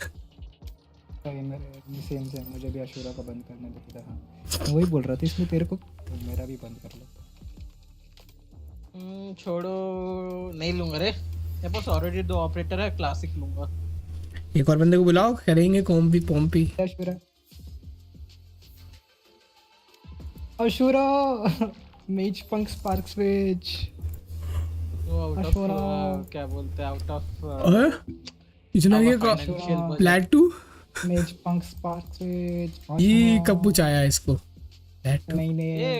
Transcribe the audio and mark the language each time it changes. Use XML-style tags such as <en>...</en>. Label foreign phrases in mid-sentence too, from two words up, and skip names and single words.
<hi>सेम सेम, मुझे भी अशूरा का बंद करने दो। हाँ मैं वही बोल रहा था, इसमें तेरे को तो मेरा भी बंद कर लो। छोड़ो, नहीं लूंगा रे, मेरे पास ऑलरेडी 2 ऑपरेटर है, क्लासिक लूंगा। एक और बंदे को बुलाओ, करेंगे कॉम्पी पॉम्पी। अशूरा अशूरा मेज पंक स्पार्क स्विच।</hi> <en>वो out of</en> <hi>अशोरा। क्या बोलते हैं,</hi> <en>out of</en> <hi>इतना ये प्लेट 2 मेज पंक स्पार्क स्विच। ये कब कुछ आया इसको? प्लेट 2 नहीं ये नहीं</hi>